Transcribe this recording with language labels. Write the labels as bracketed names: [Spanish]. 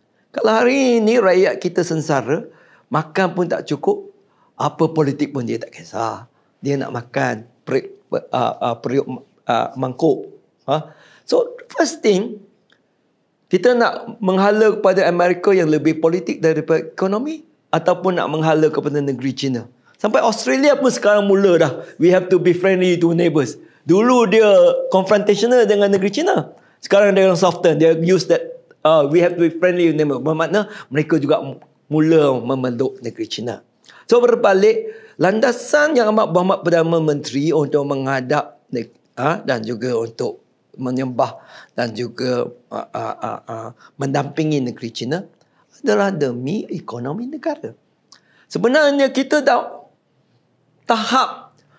[Malay] Kalau hari ini rakyat kita sengsara, makan pun tak cukup, apa politik pun dia tak kisah. Dia nak makan, periuk mangkuk. So, first thing, kita nak menghala kepada Amerika yang lebih politik daripada ekonomi, ataupun nak menghala kepada negeri China. Sampai Australia pun sekarang mula dah. [English] We have to be friendly to neighbours. [Malay] Dulu dia [English] confrontational dengan negeri China. [Malay] Sekarang dia [English] soften. Dia use that we have to be friendly with neighbours. [Malay] Bermakna mereka juga mula memeluk negeri China. So berbalik, landasan yang amat berhormat Perdana Menteri untuk menghadap dan juga untuk menyembah dan juga mendampingi negeri China adalah demi ekonomi negara. Sebenarnya kita dah tahap